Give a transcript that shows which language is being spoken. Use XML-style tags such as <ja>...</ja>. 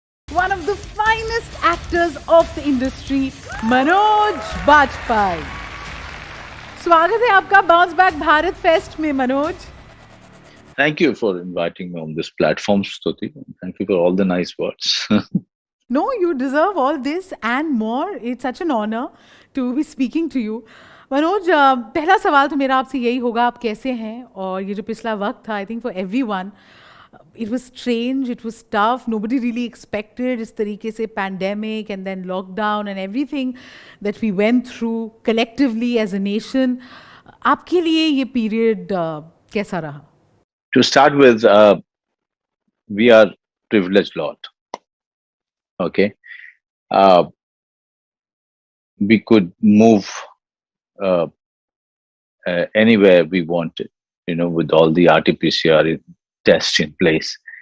<en>One of the finest actors of the industry, Manoj Bajpayee.</en> <hi>स्वागत है आपका बाउंस बैक भारत फेस्ट में Manoj.</hi> <en>Thank you for inviting me on this platform, Stuti. Thank you for all the nice words. No, you deserve all this and more. It's such an honor to be speaking to you.</en> <hi>Manoj, पहला सवाल तो मेरा आपसे यही होगा, आप कैसे हैं? और ये जो पिछला वक्त था,</hi> <en>I think for everyone it was strange, it was tough, nobody really expected</en> <hi>इस तरीके से</hi> <en>pandemic and then lockdown and everything that we went through collectively as a nation.</en> <hi>आपके लिए ये period कैसा रहा?</hi> <en>To start with, we are privileged lot. Okay. We could move anywhere we wanted, with all the RT-PCR tests in place.</en>